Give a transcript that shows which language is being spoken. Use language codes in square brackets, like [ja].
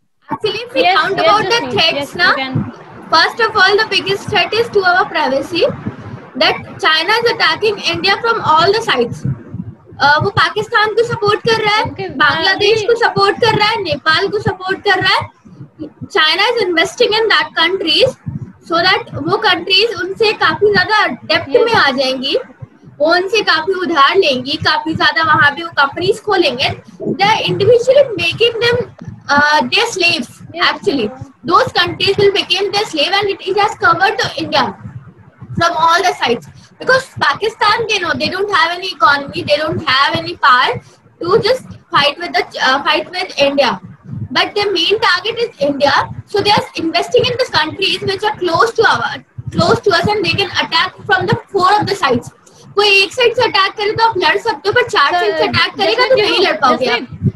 [en] Actually, if we count about the threats, first of all, the biggest threat is to our privacy. That China is attacking India from all the sides. [hi] वो पाकिस्तान को support कर रहा है, बांग्लादेश को support कर रहा है, नेपाल को सपोर्ट कर रहा है. [en] China is investing in that countries so that [hi] वो countries उनसे काफी ज्यादा डेप्थ में आ जाएंगी, वो उनसे काफी उधार लेंगी, काफी ज्यादा वहाँ पे वो कंपनीज खोलेंगे. [en] They are individually making them their slaves. Actually, those countries will become their slave, and it has covered the India from all the sides. Because Pakistan, they don't have any economy, they don't have any power to just fight with India. But their main target is India, so they are investing in the countries which are close to us, and they can attack from the 4 of the sides. [hi] कोई एक side से attack करे तो आप लड़ सकते हो, पर 4 साइड से अटैक करेगा तो नहीं लड़ पाओगे आप.